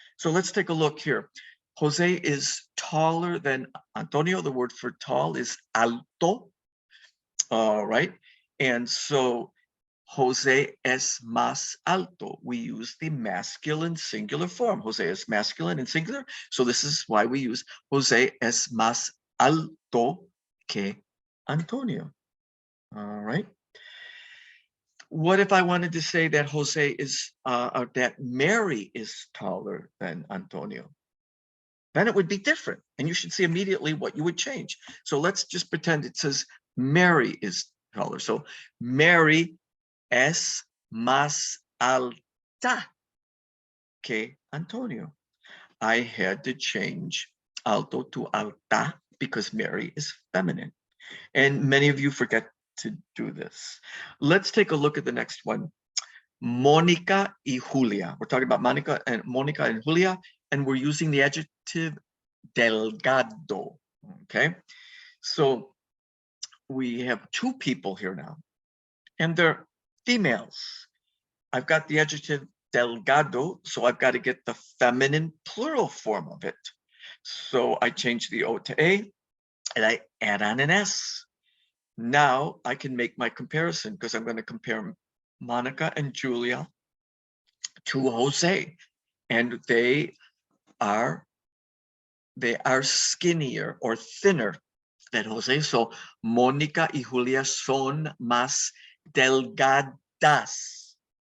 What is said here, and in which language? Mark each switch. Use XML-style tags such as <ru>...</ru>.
<en>So let's take a look here. Jose is taller than Antonio. The word for tall is alto. All right.</en> <es>And so Jose es más alto.</es> <en>We use the masculine singular form. Jose is masculine and singular. So this is why we use Jose es más alto que Antonio. All right. What if I wanted to say that Jose is, or that Mary is taller than Antonio? Then it would be different. And you should see immediately what you would change. So let's just pretend it says Mary is taller.</en> <es>So Mary es más alta que Antonio.</es> <en>I had to change alto to alta because Mary is feminine. And many of you forget to do this. Let's take a look at the next one. Mónica y Julia. We're talking about Mónica and Julia, and we're using the adjective delgado. Okay, so we have two people here now, and they're females. I've got the adjective delgado, so I've got to get the feminine plural form of it. So I change the O to A, and I add on an S. Now I can make my comparison because I'm going to compare Monica and Julia to Jose, and they are skinnier or thinner than Jose.</en> <es>So Mónica y Julia son más delgadas.</es>